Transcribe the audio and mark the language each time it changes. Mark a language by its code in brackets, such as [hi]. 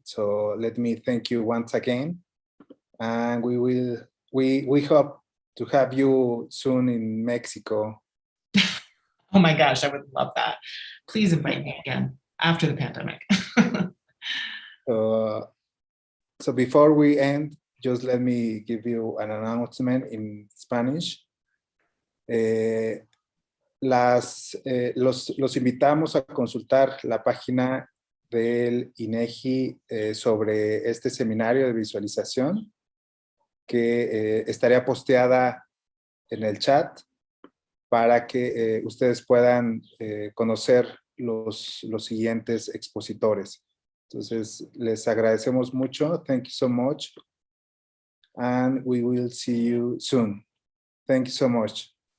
[en] So let me thank you once again. And we hope to have you soon in Mexico. Oh my gosh, I would love that. Please invite me again after the pandemic. So before we end, just let me give you an announcement in Spanish. [es] Los invitamos a consultar la página del INEGI sobre este seminario de visualización que estaría posteada en el chat para que ustedes puedan conocer los siguientes expositores. Entonces, les agradecemos mucho. [en] Thank you so much. And we will see you soon. Thank you so much.